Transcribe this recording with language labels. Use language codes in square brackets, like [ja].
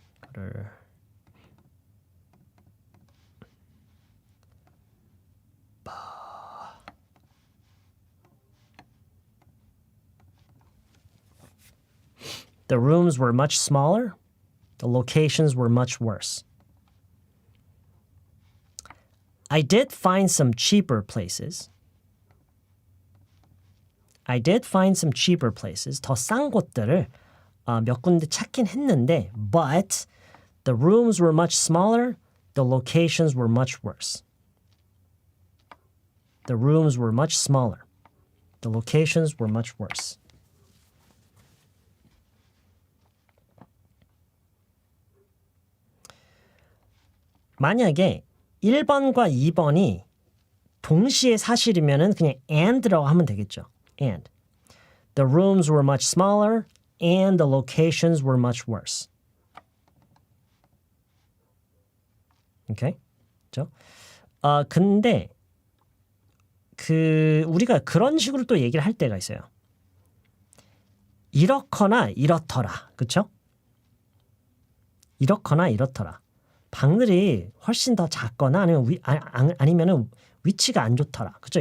[ko] 이거를 [en] The rooms were much smaller. The locations were much worse. I did find some cheaper places. I did find some cheaper places. [ko] 더 싼 곳들을 몇 군데 찾긴 했는데, [en] but the rooms were much smaller. The locations were much worse. The rooms were much smaller. The locations were much worse. [ko] 만약에 1번과 2번이 동시에 사실이면은 그냥 and라고 하면 되겠죠. [en] And. The rooms were much smaller and the locations were much worse. [ko] 오케이? 그죠? 근데 우리가 그런 식으로 또 얘기를 할 때가 있어요. 이렇거나 이렇더라. 그렇죠? 이렇거나 이렇더라. 방들이 훨씬 더 작거나 아니면은 위치가 안 좋더라. 그죠?